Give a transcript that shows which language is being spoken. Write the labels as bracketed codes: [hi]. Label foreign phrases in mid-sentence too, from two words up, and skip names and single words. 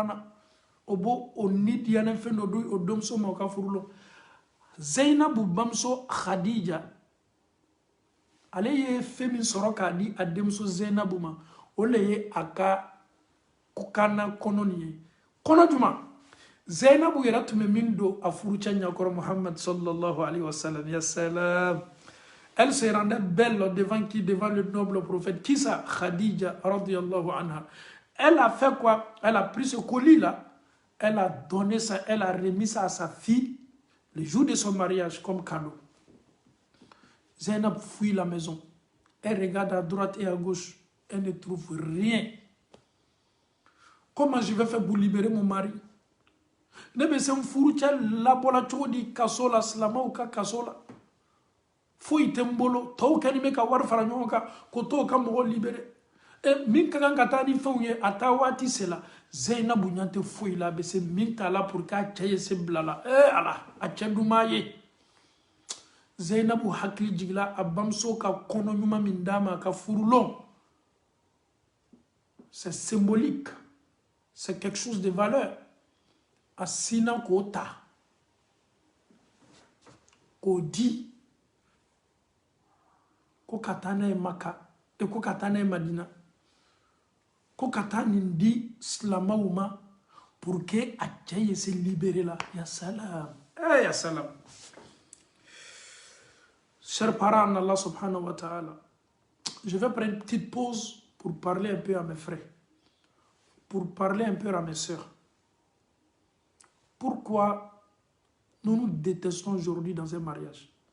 [bm] na o bo o ni diyana fɛn dɔ do o denmuso ma o ka furulon Zainabu bamuso Khadija ale ye fɛn min sɔrɔ k'a di a denmuso Zainabu ma o le ye a ka kana kɔnɔ nin ye kɔnɔ juma Zainabu yɛrɛ tun bɛ min don a furucɛ ɲakɔrɔ Muhammad [ar] صلى الله عليه وسلم يا سلام [fr] elle se rendait belle devant qui devant le noble prophète qui ça Khadija [ar] رضي الله عنها [fr] elle a fait quoi elle a pris ce colis là elle a donné ça elle a remis ça à sa fille le jour de son mariage comme cadeau Zainab fuit la maison. Elle regarde à droite et à gauche. Elle ne trouve rien. Comment je vais faire pour libérer mon mari? [bm] Ne be se furu cɛ labɔla cogo di kaso la silamɛw ka kaso la foyi tɛ n bolo tɔw kɛlen bɛ ka wari fara ɲɔgɔn kan ko t'o ka mɔgɔ libéré min ka kan ka taa ni fɛnw ye a taa waati sela Zainabu ɲɛ tɛ foyi la a bɛ se min t'a la [fr] pour que [bm] a cɛ ye se bila la ala a cɛ dun m'a ye Zainabu hakili jigila a bamuso ka kɔnɔ ɲuman min d'a ma a ka furulon [fr] c'est symbolique c'est quelque chose de valeur [bm] a sina k'o ta k'o di ko ka taa n'a ye Maka ko ka taa n'a ye Madina ko ka taa nin di silamɛw ma [fr] pour que [bm] a cɛ ye se libérer la [ar] يا سلام يا سلام. [fr] Chers parents en Allah [ar] سبحانه وتعالى, [fr] je vais prendre une petite pause pour parler un peu à mes frères, pour parler un peu à mes sœurs. Pourquoi nous nous détestons aujourd'hui dans un mariage?